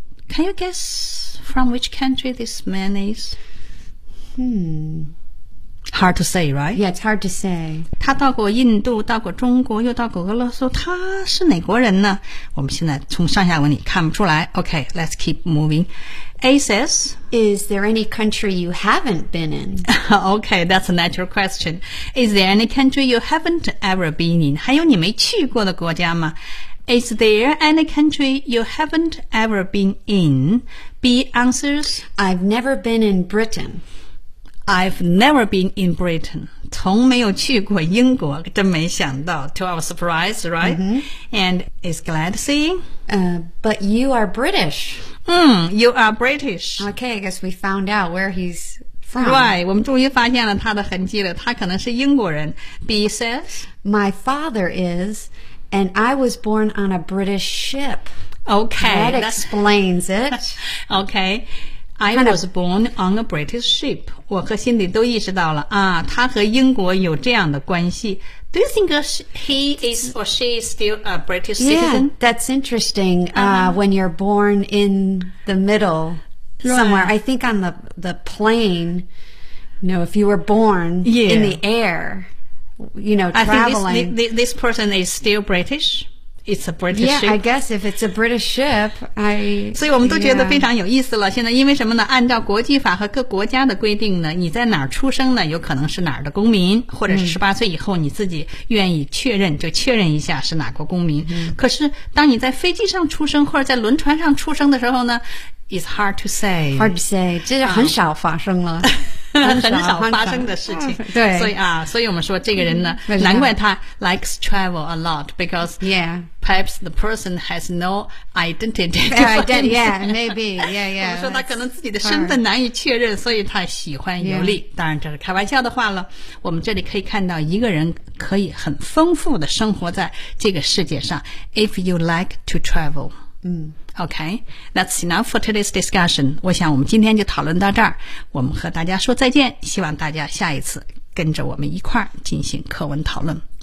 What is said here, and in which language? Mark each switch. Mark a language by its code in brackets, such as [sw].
[en] Can you guess from which country this man is? Hard to say, right? Yeah, it's hard to say. [zh] 他到过印度，到过中国，又到过俄罗斯，他是哪国人呢？我们现在从上下文里看不出来。 [en] Okay, let's keep moving. A says, Is there any country you haven't been in? Okay, that's a natural question. Is there any country you haven't ever been in? [zh] 还有你没去过的国家吗？ [en] Is there any country you haven't ever been in? B answers, I've never been in Britain. I've never been in Britain. [zh] 从没有去过英国，真没想到。 [en] To our surprise, right?、 Mm-hmm. And is glad seeing?、 But you are British. You are British. Okay, I guess we found out where he's from. [zh] Right, 我们终于发现了他的痕迹了，他可能是英国人。 [en] B says, My father is, and I was born on a British ship. Okay. That explains it. Okay. I was born on a British ship. [zh] 我和辛迪都意识到了啊，他和英国有这样的关系。 [en] Do you think he is or she is still a British citizen? Yeah, that's interesting. When you're born in the middle somewhere, I think on the plane, you know, if you were born in the air, you know, traveling. I think this person is still British. It's a British ship. Yeah, I guess if it's a British ship, [zh] 所以我们都觉得非常有意思了。现在因为什么呢？按照国际法和各国家的规定呢，你在哪儿出生呢？有可能是哪儿的公民，或者是18岁以后你自己愿意确认，就确认一下是哪国公民。可是当你在飞机上出生或者在轮船上出生的时候呢 ， [en] It's hard to say. Hard to say， [zh] 这是很少发生了。很少发生的事情，对，所以我们说这个人呢，难怪他 [en] likes travel a lot because perhaps the person has no identity. Yeah, maybe. [zh] 我说他可能自己的身份难以确认，所以他喜欢游历。当然这是开玩笑的话了。我们这里可以看到一个人可以很丰富的生活在这个世界上。 [en] If you like to travel, Okay, that's enough for today's discussion. [zh] 我想我们今天就讨论到这儿。我们和大家说再见，希望大家下一次跟着我们一块儿进行课文讨论。